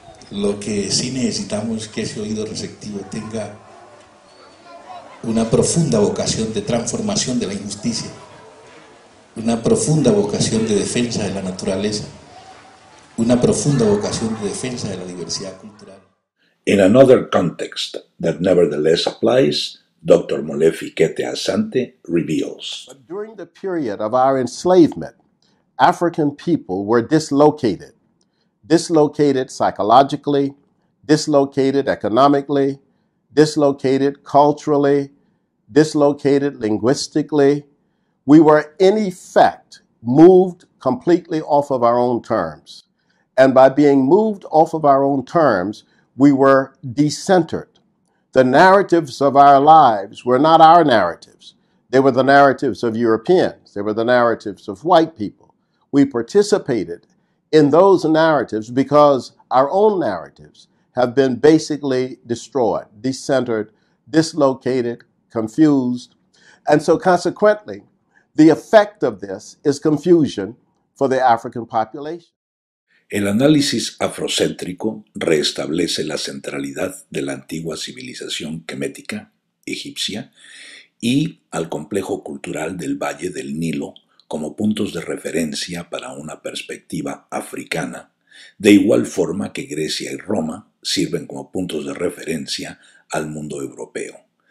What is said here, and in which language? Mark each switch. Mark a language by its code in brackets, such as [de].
[es] Lo que sí necesitamos es que ese oído receptivo tenga una profunda vocación de transformación de la injusticia, una profunda vocación de defensa de la naturaleza, una profunda vocación de defensa de la diversidad cultural. [en] In another context that nevertheless applies, Dr. Molefi Kete Asante reveals. During the period of our enslavement, African people were dislocated psychologically, dislocated economically, dislocated culturally, dislocated linguistically. We were, in effect, moved completely off of our own terms. And by being moved off of our own terms, we were decentered. The narratives of our lives were not our narratives. They were the narratives of Europeans. They were the narratives of white people. We participated in those narratives because our own narratives have been basically destroyed, decentered, dislocated, confused. And so consequently, the effect of this is confusion for the African population. [es] El análisis afrocéntrico reestablece la centralidad de la antigua civilización quemética, egipcia, y al complejo cultural del Valle del Nilo como puntos de referencia para una perspectiva africana, de igual forma que Grecia y Roma sirven como puntos de referencia al mundo europeo.